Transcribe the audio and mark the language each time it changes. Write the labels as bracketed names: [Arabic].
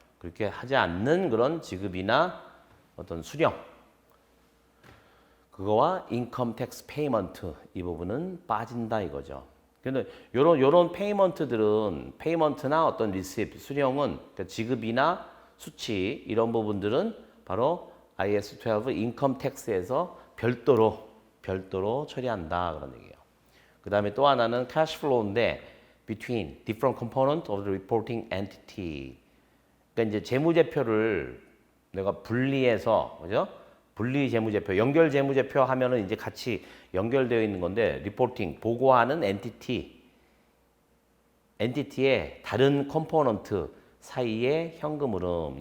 [Korean] 그렇게 하지 않는 그런 지급이나 어떤 수령 그거와 인컴 텍스 페이먼트 이 부분은 빠진다 이거죠. 근데 요런 페이먼트나 어떤 리시프 수령은 그러니까 지급이나 수치 이런 부분들은 바로 IS12 인컴 텍스에서 별도로 처리한다 그런 얘기예요. 그다음에 또 하나는 [English] cash flow인데 between different component of the reporting entity. [Korean] 그러니까 이제 재무제표를 내가 분리해서 그죠? 분리 재무제표, 연결 재무제표 하면은 이제 같이 연결되어 있는 건데 리포팅 보고하는 엔티티의 다른 컴포넌트 사이의 현금 흐름.